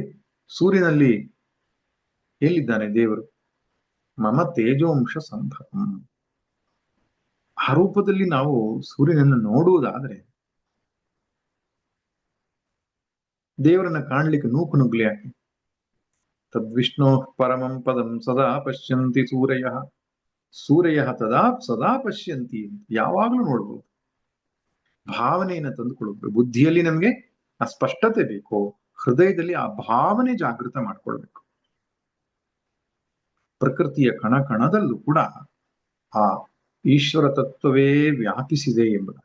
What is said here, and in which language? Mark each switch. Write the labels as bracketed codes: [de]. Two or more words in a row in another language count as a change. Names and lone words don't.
[kn] ಸೂರ್ಯನಲ್ಲಿ ಎಲ್ಲಿದ್ದಾನೆ ದೇವರು? [sa] ಮಮ ತೇಜೋಂಶ ಸಂಭವಂ. [kn] ಆ ರೂಪದಲ್ಲಿ ನಾವು ಸೂರ್ಯನನ್ನು ನೋಡುವುದಾದ್ರೆ ದೇವರನ್ನ ಕಾಣ್ಲಿಕ್ಕೆ ನೂಕು ನುಗ್ಲಿ ಯಾಕೆ? [sa] ತದ್ವಿಷ್ಣೋ ಪರಮಂ ಪದಂ ಸದಾ ಪಶ್ಯಂತಿ ಸೂರ್ಯ ಸೂರ್ಯ ತದಾ ಸದಾ ಪಶ್ಯಂತಿ. [kn] ಯಾವಾಗ್ಲೂ ನೋಡ್ಬೋದು. ಭಾವನೆಯನ್ನು ತಂದುಕೊಳ್ಬೇಕು. ಬುದ್ಧಿಯಲ್ಲಿ ನಮ್ಗೆ ಆ ಸ್ಪಷ್ಟತೆ ಬೇಕು, ಹೃದಯದಲ್ಲಿ ಆ ಭಾವನೆ ಜಾಗೃತ ಮಾಡ್ಕೊಳ್ಬೇಕು. ಪ್ರಕೃತಿಯ ಕಣ ಕಣದಲ್ಲೂ ಕೂಡ ಆ ಈಶ್ವರ ತತ್ವವೇ ವ್ಯಾಪಿಸಿದೆ ಎಂಬುದು.